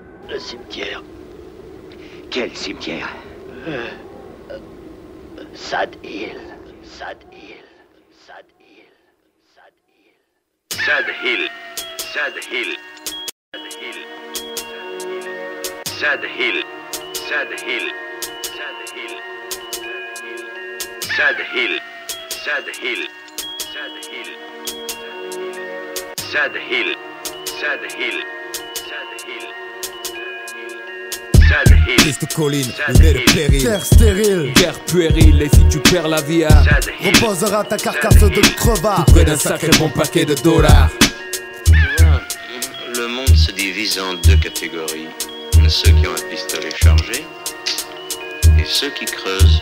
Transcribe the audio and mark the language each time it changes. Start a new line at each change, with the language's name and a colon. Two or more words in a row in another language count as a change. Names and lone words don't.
French: Le cimetière. Quel cimetière? Sad Hill. Sad Hill. Sad Hill. Sad Hill. Sad Hill. Sad Hill. Sad Hill. Sad Hill. Sad Hill. Sad Hill. Sad Hill. Sad Hill. Sad Hill. Triste colline, où naît le péril. Terre stérile, guerre puérile, et si tu perds la vie, reposera ta carcasse de crevard. près d'un sacré bon paquet de dollars. Tu vois, le monde se divise en deux catégories. Ceux qui ont un pistolet chargé et ceux qui creusent.